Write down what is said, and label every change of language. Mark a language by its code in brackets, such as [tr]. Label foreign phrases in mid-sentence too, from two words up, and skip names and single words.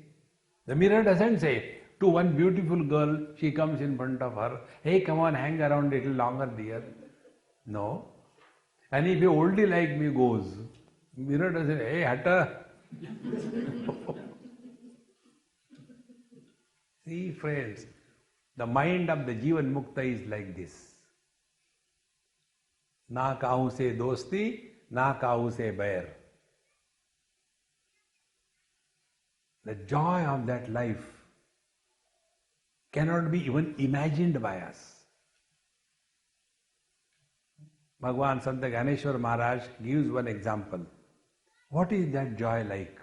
[en] The mirror doesn't say to one beautiful girl, she comes in front of her, hey, come on, hang around a little longer, dear. No. And if a oldie like me goes, mirror doesn't say, hey, hatta. See, friends, the mind of the [sa] जीवन्मुक्त [en] is like this. [hi] न काहू से दोस्ती, न काहू से बैर. [en] The joy of that life cannot be even imagined by us. Bhagavan Sant Gyaneshwar Maharaj gives one example. What is that joy like?